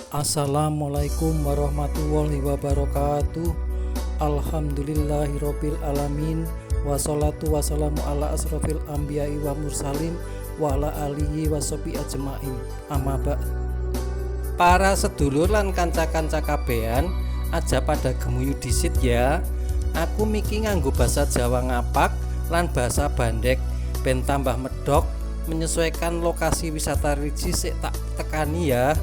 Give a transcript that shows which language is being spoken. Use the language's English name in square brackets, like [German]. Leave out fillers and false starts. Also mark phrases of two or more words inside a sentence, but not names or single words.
[Arabic] السلام عليكم ورحمة الله وبركاته. الحمد لله رب العالمين. والصلاة والسلام على أشرف الأنبياء والمرسلين وعلى آله وصحبه أجمعين. أما بعد. [Javanese] Para sedulur lan kanca-kanca kabehan, aja pada gemuyu disit ya. Aku miki nganggo basa Jawa ngapak lan basa Bandek ben tambah medok menyesuaikan lokasi wisata religi sik tak tekani ya.